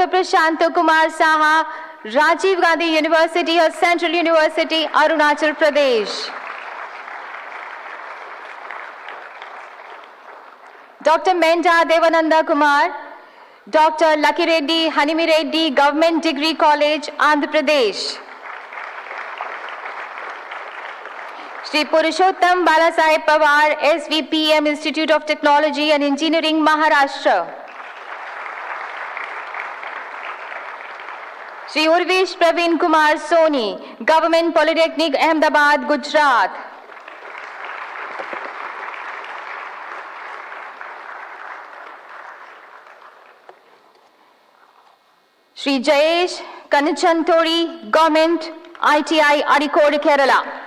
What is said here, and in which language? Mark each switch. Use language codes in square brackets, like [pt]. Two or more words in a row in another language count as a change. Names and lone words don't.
[en] Prashant Kumar Saha, Rajiv Gandhi University or Central University, Arunachal Pradesh. Dr. Menda Devananda Kumar, Dr. Lucky Reddy, Hanimi Reddy, Government Degree College, Andhra Pradesh. Shri Purushottam Balasaheb Pawar, SVPM Institute of Technology and Engineering, Maharashtra. Shri Urvish Praveen Kumar Soni, Government Polytechnic, Ahmedabad, Gujarat. Shri Jayesh Kanachantori, Government ITI, Arikode, Kerala.